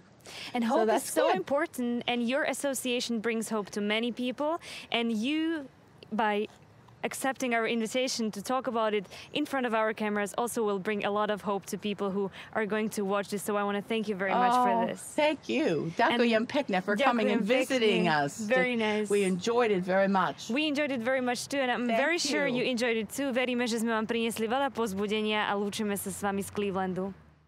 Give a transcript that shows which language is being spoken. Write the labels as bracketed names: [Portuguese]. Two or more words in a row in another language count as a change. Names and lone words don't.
[English] And hope is so important, and your association brings hope to many people. And you, by accepting our invitation to talk about it in front of our cameras, also will bring a lot of hope to people who are going to watch this. So I want to thank you very much for this. Thank you. [Slovak] Ďakujem pekne [English] for coming and visiting us. Very nice. We enjoyed it very much. We enjoyed it very much too, and I'm very sure you enjoyed it too. [Slovak] Veríme, že sme vám priniesli veľa povzbudenia a lúčime sa s vami z Clevelandu.